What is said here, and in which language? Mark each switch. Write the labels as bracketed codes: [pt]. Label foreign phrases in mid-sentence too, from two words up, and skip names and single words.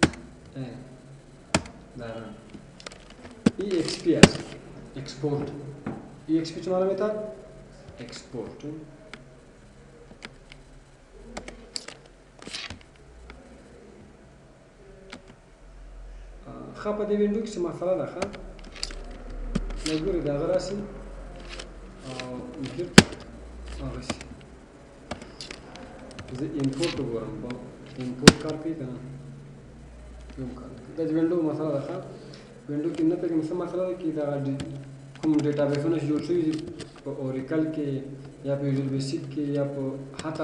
[fa] دارن EXP است اکسپورت EXP چه معنی میتونه اکسپورت [ps] خب په دې وینډو کې څه مسله ده ښه مجبور دی هغه راسي او ګیټ هغه شي زه امپورټ وګورم په امپورټ کار کوي که نه کوم کار دا د وینډو مسله ده ښه وینډو کې نه پوهېږم څه مسله ده چې دا کوم ډیټابیسونه چې جوړ شوي دي په اوریکل کې یا په ویژوال بیسیک کې یا په حتی